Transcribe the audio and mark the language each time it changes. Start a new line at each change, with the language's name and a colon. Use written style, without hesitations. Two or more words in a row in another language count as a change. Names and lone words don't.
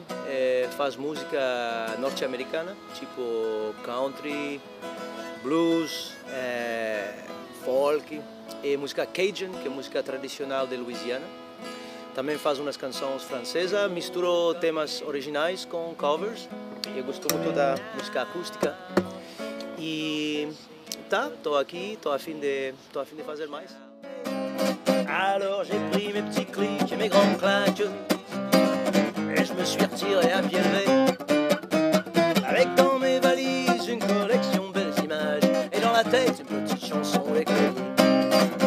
Portuguese: Faz música norte-americana, tipo country, blues, folk e música Cajun, que é música tradicional de Louisiana. Também faz umas canções francesas, misturo temas originais com covers. Eu gosto muito da música acústica. E estou aqui, estou a fim de fazer mais.
French: Alors j'ai pris mes petits clics et mes grandes claques et je me suis retiré à pied levé avec dans mes valises une collection de belles images et dans la tête une petite chanson éclairée.